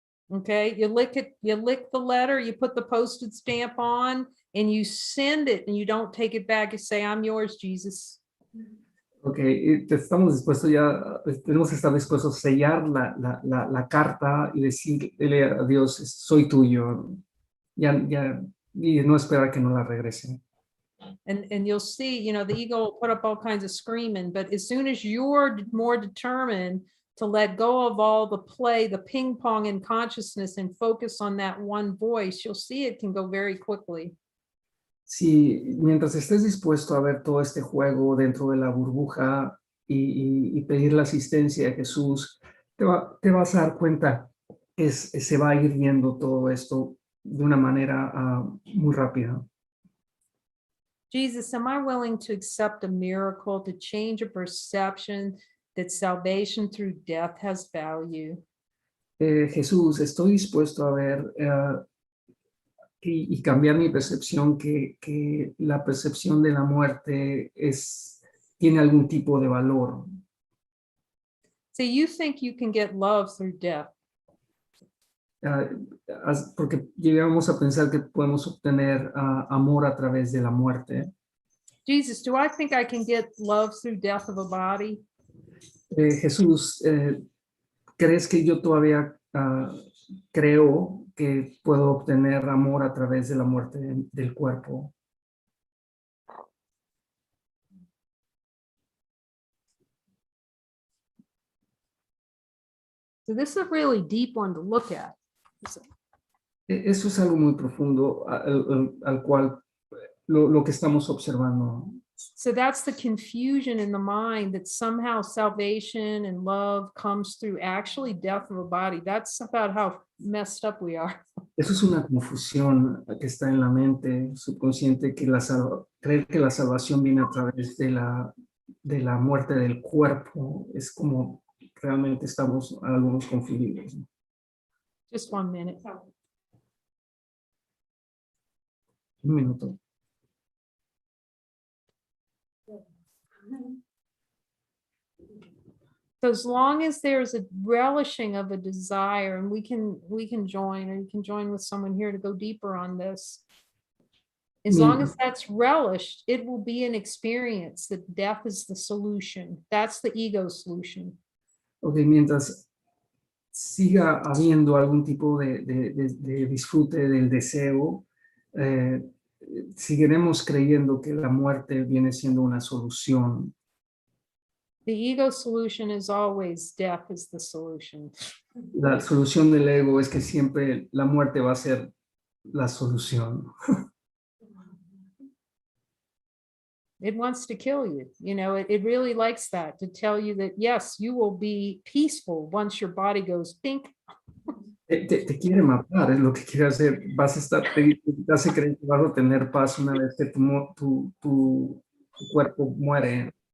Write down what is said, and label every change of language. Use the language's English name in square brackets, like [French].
[English] Okay, you lick the letter, you put the postage stamp on, and you send it, and you don't take it back. You say, I'm yours, Jesus. [Spanish] Ok, estamos dispuestos ya, tenemos que estar dispuestos a sellar la carta y decirle a Dios, soy tuyo. Y no esperar que no la regrese. [English] And you'll see, the ego will put up all kinds of screaming, but as soon as you're more determined to let go of all the play, the ping pong in consciousness and focus on that one voice, you'll see it can go very quickly. [Spanish] Si mientras estés dispuesto a ver todo este juego dentro de la burbuja y pedir la asistencia de Jesús, te vas a dar cuenta que se va a ir viendo todo esto de una manera muy rápida. [English] Jesus, am I willing to accept a miracle to change a perception that salvation through death has value? [Spanish] Jesús, estoy dispuesto a ver y cambiar mi percepción, que la percepción de la muerte tiene algún tipo de valor. [English] So you think you can get love through death? [Spanish] Porque llegamos a pensar que podemos obtener amor a través de la muerte. [English] Jesus, do I think I can get love through death of a body? [Spanish] Jesús, ¿crees que yo todavía creo que puedo obtener amor a través de la muerte del cuerpo? [English] So this is a really deep one to look at. [Spanish] Eso es algo muy profundo al cual lo que estamos observando. [English] So that's the confusion in the mind that somehow salvation and love comes through actually death of a body. That's about how messed up we are. [Spanish] Eso es una confusión que está en la mente subconsciente, creer que la salvación viene a través de la muerte del cuerpo. Es como realmente estamos algunos confundidos. [English] Just 1 minute. [Spanish] Un minuto. [English] So as long as there's a relishing of a desire, and we can join, or you can join with someone here to go deeper on this. As long as that's relished, it will be an experience that death is the solution. That's the ego solution. [Spanish] Ok, mientras siga habiendo algún tipo de disfrute del deseo, seguiremos creyendo que la muerte viene siendo una solución. [English] The ego solution is always death is the solution. [Spanish] La solución del ego es que siempre la muerte va a ser la solución. [English] It wants to kill you. You know, it really likes that, to tell you that, yes, you will be peaceful once your body goes pink. [Spanish] Te quiere matar, es lo que quiere hacer. Vas a estar, te hace creer que vas a tener paz una vez que tu cuerpo muere.